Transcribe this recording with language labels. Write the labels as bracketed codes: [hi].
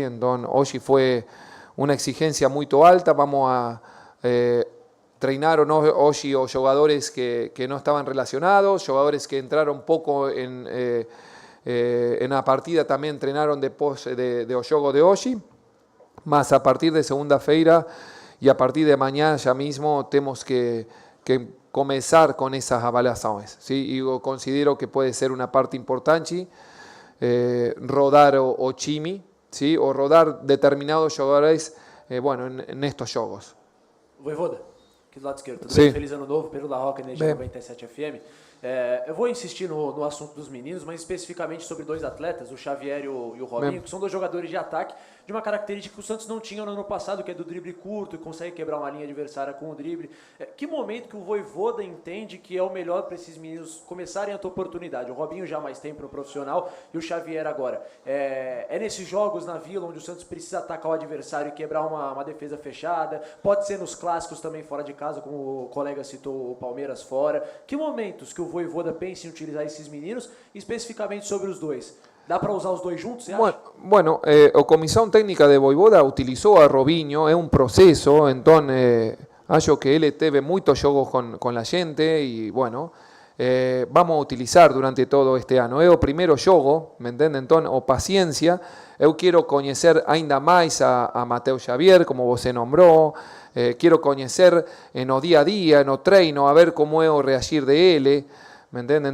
[es] Entonces hoy fue una exigencia muy alta, vamos a treinar hoy o jugadores que no estaban relacionados, jugadores que entraron poco en la partida también entrenaron después de juego de hoy, más a partir de [pt] segunda-feira [es] y a partir de mañana ya mismo tenemos que comenzar con esas avaliaciones, ¿sí? Y yo considero que puede ser una parte importante rodar o chimi, ¿sí? O rodar determinados jugadores en estos [pt] jogos. Voivoda, aqui do lado esquerdo, tudo Sim. bem? Feliz ano novo, Pedro da Roca, Energia Bem. 97 FM. Eu vou insistir no assunto dos meninos, mas especificamente sobre 2 atletas, o Xavier e o Robinho, Bem. que são 2 jogadores de ataque de uma característica que o Santos não tinha no ano passado, que é do drible curto e consegue quebrar uma linha adversária com o drible. Que momento que o Voivoda entende que é o melhor para esses meninos começarem a ter oportunidade? O Robinho já há mais tempo no profissional e o Xavier agora. É nesses jogos na Vila onde o Santos precisa atacar o adversário e quebrar uma defesa fechada? Pode ser nos clássicos também fora de casa, como o colega citou o Palmeiras fora. Que momentos que o Voivoda pensa em utilizar esses meninos, especificamente sobre os dois? ¿Dá para usar os dois juntos, você acha? [es] Bueno, o comisión técnica de Voivoda utilizó a Robinho, es un proceso, entonces hallo que él [pt] teve [es] muchos [pt] jogos [es] con la gente y vamos a utilizar durante todo este año. Es o [pt] primeiro jogo, [es] me entienden? Entonces, o paciencia, [pt] eu [es] quiero conocer [pt] ainda [es] más a Mateo Xavier, [pt] como você [es] nombró, quiero conocer en o día a día, en o [pt] treino, [es] a ver cómo es o reagir de él, me entienden?